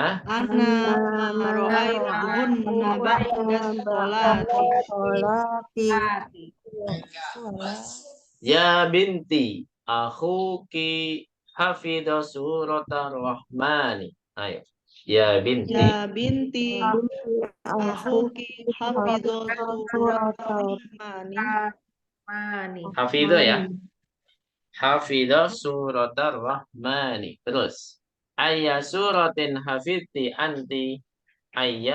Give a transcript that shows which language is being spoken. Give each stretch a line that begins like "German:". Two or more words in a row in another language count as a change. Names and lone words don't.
Arabic: ما رأيتهن بعد الصلاة. يا بنت أخوك حفظت سورة الرحمن.
Indonesian: Ayo.
Arabic: يا بنتي. يا بنت أخوك حفظت سورة الرحمن. Hafidha ya. حفظت سورة الرحمن.
Indonesian: Terus.
Arabic: أي سورة حفظت أنت. Ayya